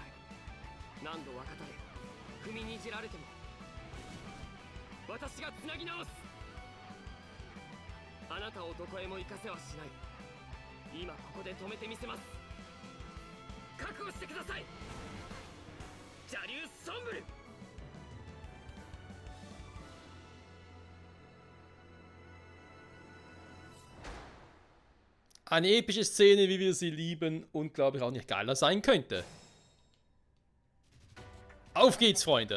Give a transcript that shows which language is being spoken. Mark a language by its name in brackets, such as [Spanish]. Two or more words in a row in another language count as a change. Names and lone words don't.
[Japanese] 何度分かたれ踏みにじられても私がつなぎ直す。あなたをどこへも行かせはしない。今ここで止めてみせます。覚悟してください、邪竜ソンブル。 [German] Eine epische Szene, wie wir sie lieben und glaube ich auch nicht geiler sein könnte. Auf geht's, Freunde!